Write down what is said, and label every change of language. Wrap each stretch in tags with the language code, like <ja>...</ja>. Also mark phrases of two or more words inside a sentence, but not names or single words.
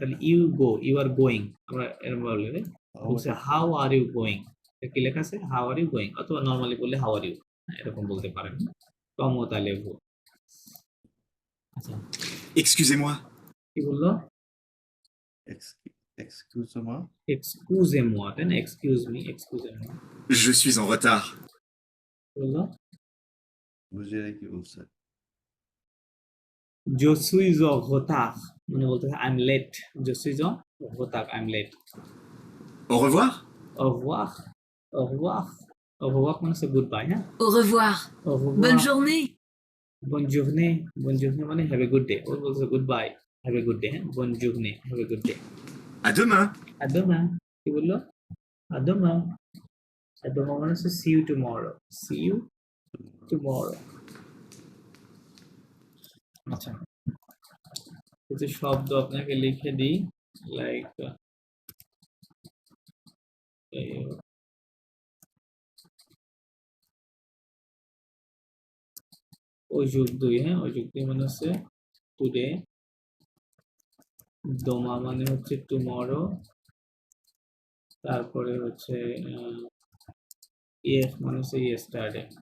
<bn>তাহলে</bn> <en>you go, you are going,</en> <bn>আমরা এরকম বললে বলছে</bn> <en>how are you going,</en> <bn>কি লেখা আছে</bn> <en>how are you going,</en> <bn>অথবা নরমালি বললে</bn> <en>how are you,</en> <bn>এরকম বলতে পারেন।</bn> <fr>comment allez</fr> <bn>গো। আচ্ছা,</bn> <fr>Excusez-moi.</fr> <bn>কি বললো?</bn> <fr>Excusez-moi excusez-moi,</fr> <bn>তাই না?</bn> <en>excuse me,</en> <fr>excusez-moi Je suis en retard.</fr> <bn>বললো। বুঝে কি বলছে?</bn> <fr>Je suis en retard</fr> <bn>মানে বলতে</bn> <en>I'm late.</en> <fr>Je suis en retard,</fr> <en>I'm late.</en> <fr>Au revoir. Au revoir, au revoir, au revoir</fr> <bn>মানে হচ্ছে</bn> <fr>goodbye, হ্যাঁ? Au revoir. Au revoir, Bonne journée. bonne journée, bonne journée মানে</fr> <en>have a good day.</en> <bn>ও বলছে</bn> <en>goodbye, have a good day,</en> <bn>হ্যাঁ?</bn> <fr>Bonne journée,</fr> <en>have a good day.</en> <fr>À demain. À demain,</fr> <bn>কি বললো?</bn> <fr>À demain. À demain</fr> <bn>মানে হচ্ছে</bn> <en>see you tomorrow, see you tomorrow.</en> <bn>আচ্ছা, কিছু শব্দ আপনাকে লিখে দিই, লাইক</bn> <fr>aujourd'hui,</fr> <bn>হ্যাঁ,</bn> <fr>aujourd'hui</fr> <bn>মানে হচ্ছে টুডে, দোমা মানে হচ্ছে টুমরো, তারপরে হচ্ছে ইয়েস মানে হচ্ছে ইয়েস্টারডে।</bn>